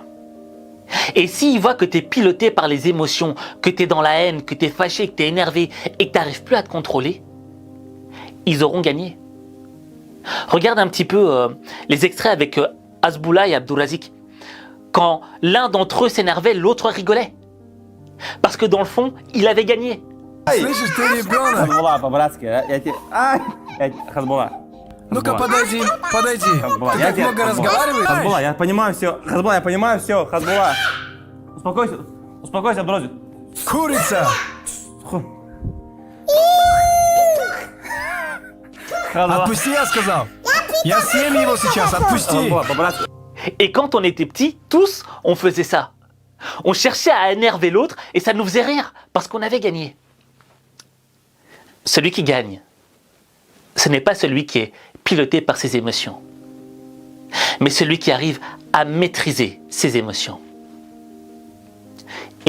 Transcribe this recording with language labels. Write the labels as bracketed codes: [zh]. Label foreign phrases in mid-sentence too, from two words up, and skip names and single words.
[fr] Et s'ils voient que tu es piloté par les émotions, que tu es dans la haine, que tu es fâché, que tu es énervé et que tu n'arrives plus à te contrôler, ils auront gagné. Regarde un petit peu les extraits avec Hasboullah et Abdurazik. Quand l'un d'entre eux s'énervait, l'autre rigolait. Parce que dans le fond, il avait gagné. [ru] Слышишь, ты ребенок? Хазбулла, по-братски, я тебе... Хазбулла. Ну-ка, подойди. Хазбулла, Ты я так тебе... много разговариваешь? Хазбулла, я понимаю все. Хазбулла, я понимаю все. Хазбулла. Успокойся, Абдурозик. Курица! Хазбулла. Отпусти, я сказал. Я съем его сейчас, отпусти. Хазбулла, по-братски. [fr] Et quand on était petits, tous, on faisait ça. On cherchait à énerver l'autre et ça nous faisait rire parce qu'on avait gagné. Celui qui gagne, ce n'est pas celui qui est piloté par ses émotions, mais celui qui arrive à maîtriser ses émotions.